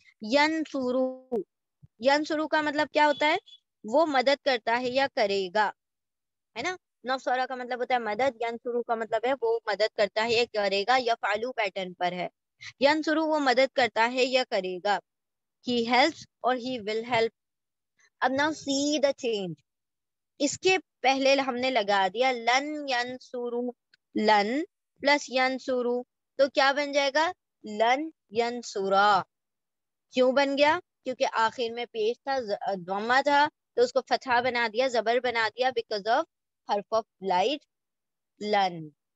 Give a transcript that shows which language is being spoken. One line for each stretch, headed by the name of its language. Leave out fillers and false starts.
Urdu: ینصرو، ینصرو کا مطلب کیا ہوتا ہے، وہ مدد کرتا ہے یا کرے گا، ہے نا. نصرہ کا مطلب ہوتا ہے مدد، ینصرو کا مطلب ہے وہ مدد کرتا ہے یا کرے گا. یفعلو پیٹرن پر ہے. ینصرو وہ مدد کرتا ہے یا کرے گا.
English: He helps اور he will help. اب now see the change.
Urdu: اس کے پہلے ہم نے لگا دیا لن ینصرو، لن پلس ینصرو، تو کیا بن جائے گا، لن ینصرا. کیوں بن گیا، کیونکہ آخر میں پیش تھا ضمہ تھا تو اس کو فتحہ بنا دیا، زبر بنا دیا بیکاز آف حرف آف لائٹ لن.